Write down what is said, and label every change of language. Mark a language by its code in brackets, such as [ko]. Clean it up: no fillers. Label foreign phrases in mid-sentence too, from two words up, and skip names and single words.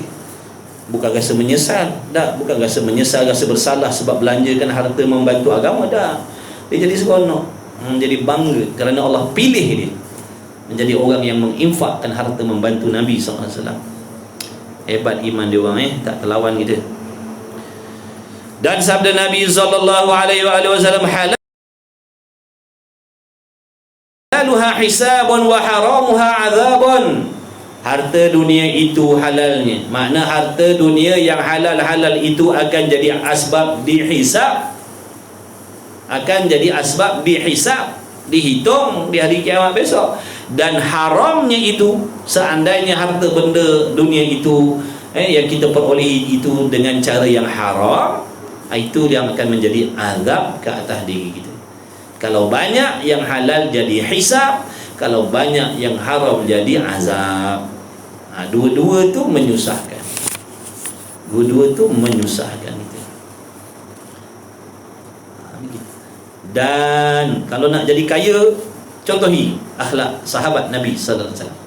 [ms] Bukan rasa menyesal, bukan rasa menyesal, rasa bersalah sebab belanjakan harta membantu agama, dia jadi seronok, menjadi bangga kerana Allah pilih dia menjadi orang yang menginfakkan harta membantu Nabi SAW. Hebat iman dia orang, tak terlawan kita. Dan sabda Nabi [ar] صلى الله عليه وسلم, حلالها حساب وحرامها عذاب. [ms] Harta dunia itu halalnya, makna harta dunia yang halal-halal itu akan jadi asbab dihisab, akan jadi asbab dihisab, dihitung di hari kiamat besok. Dan haramnya itu, seandainya harta benda dunia itu yang kita perolehi itu dengan cara yang haram, itu yang akan menjadi azab ke atas diri kita. Kalau banyak yang halal jadi hisab, kalau banyak yang haram jadi azab. Dua-dua tu menyusahkan. Dua-dua tu menyusahkan kita. Dan kalau nak jadi kaya, contohi akhlak sahabat Nabi [ar] صلى الله عليه وسلم.